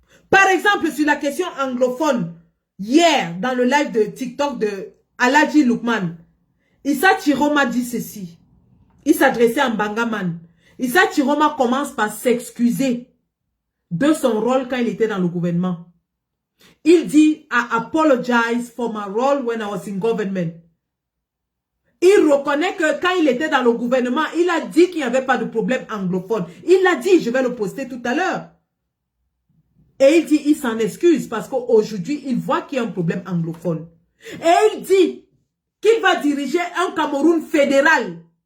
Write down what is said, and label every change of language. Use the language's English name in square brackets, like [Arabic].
[French] Par exemple, sur la question anglophone, hier, dans le live de TikTok de Aladji Loukman, Issa Chiroma dit ceci. Il s'adressait à Mbangaman. Issa Chiroma commence par s'excuser de son rôle quand il était dans le gouvernement. Il dit, [English] I apologize for my role when I was in government. [French] Il reconnaît que quand il était dans le gouvernement, il a dit qu'il n'y avait pas de problème anglophone. Il l'a dit, je vais le poster tout à l'heure. Et il dit, il s'en excuse parce qu'aujourd'hui, il voit qu'il y a un problème anglophone. Et il dit qu'il va diriger un Cameroun fédéral.